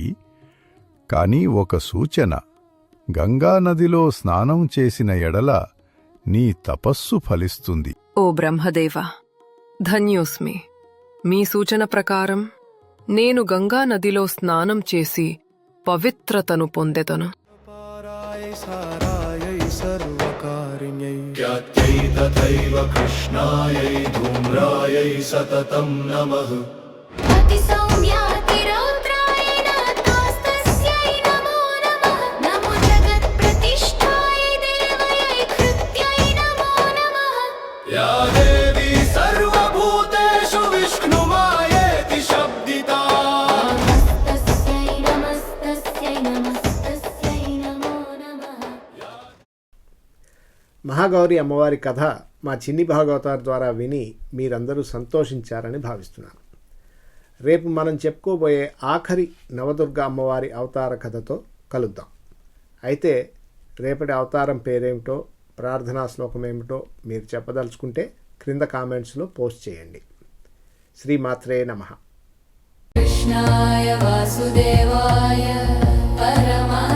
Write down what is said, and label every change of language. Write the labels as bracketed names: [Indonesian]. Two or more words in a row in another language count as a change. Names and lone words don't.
[Telugu] కాని ఒక సూచన: గంగానదిలో స్నానం చేసిన ఎడల నీ తపస్సు ఫలిస్తుంది. ఓ బ్రహ్మదేవ, ధన్యోస్మి. మీ సూచన ప్రకారం నేను గంగా నదిలో స్నానం చేసి పవిత్రతను పొందెదను. [Sanskrit] ख्यात्यै तथैव कृष्णायै धूम्रायै सततं नमः। अतिसौम्यातिरौद्राय नाथोस्तस्यै नमो नमः। नमो जगत्प्रतिष्ठाय देवयै कृत्यै नमो नमः। या देवी सर्वभूतेषु विष्णुमायेति शब्दिता। नमस्तस्यै नमस्तस्यै नमस्तस्यै नमो नमः। [Telugu] మహాగౌరి అమ్మవారి కథ మా చిన్ని భాగవతార్ ద్వారా విని మీరందరూ సంతోషించారని భావిస్తున్నాను. రేపు మనం చెప్పుకోబోయే ఆఖరి నవదుర్గ అమ్మవారి అవతార కథతో కలుద్దాం. అయితే రేపటి అవతారం పేరేమిటో, ప్రార్థనా శ్లోకం ఏమిటో మీరు చెప్పదలుచుకుంటే క్రింద కామెంట్స్లో పోస్ట్ చేయండి. [Sanskrit] శ్రీమాత్రే నమః. कृष्णाय वासुदेवाय परम